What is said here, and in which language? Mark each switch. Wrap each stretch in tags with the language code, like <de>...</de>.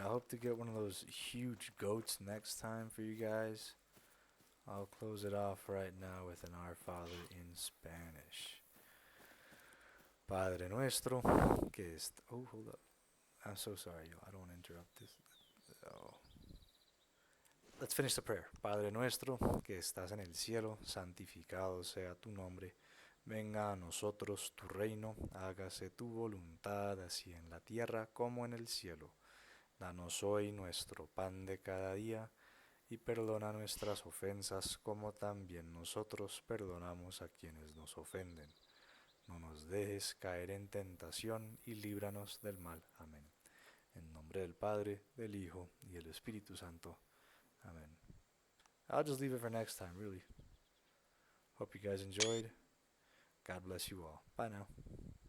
<en>I hope to get one of those huge goats next time for you guys. I'll close it off right now with an Our Father in Spanish.</en> <es>Padre nuestro, que est.</es> <en>Oh, hold up. I'm so sorry, yo. I don't want to interrupt this. Oh. Let's finish the prayer.</en> <es>Padre nuestro, que estás en el cielo, santificado sea tu nombre. Venga a nosotros tu reino, hágase tu voluntad, así en la tierra como en el cielo. Danos hoy nuestro pan de cada día, y perdona nuestras ofensas como también nosotros perdonamos a quienes nos ofenden. No nos dejes caer en tentación y líbranos del mal. Amén. En nombre del Padre, del Hijo y del Espíritu Santo.</es> <en>Amen. I'll just leave it for next time, really. Hope you guys enjoyed. God bless you all. Bye now.</en>